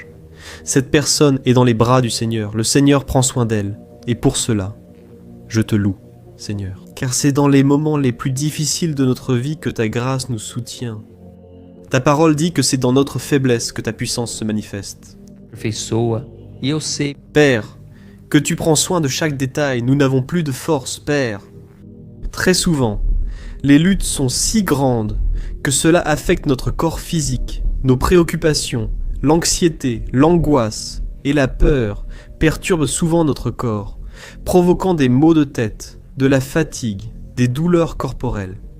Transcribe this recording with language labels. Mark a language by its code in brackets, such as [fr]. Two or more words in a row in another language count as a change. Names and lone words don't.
[fr] Cette personne est dans les bras du Seigneur. Le Seigneur prend soin d'elle. Et pour cela, je te loue, Seigneur. Car c'est dans les moments les plus difficiles de notre vie que ta grâce nous soutient. Ta parole dit que c'est dans notre faiblesse que ta puissance se manifeste. [pt] Aperfeiçoa, e eu sei, [fr] Père, que tu prends soin de chaque détail, nous n'avons plus de force, Père. Très souvent, les luttes sont si grandes que cela affecte notre corps physique, nos préoccupations, l'anxiété, l'angoisse et la peur perturbent souvent notre corps, provoquant des maux de tête, de la fatigue, des douleurs corporelles.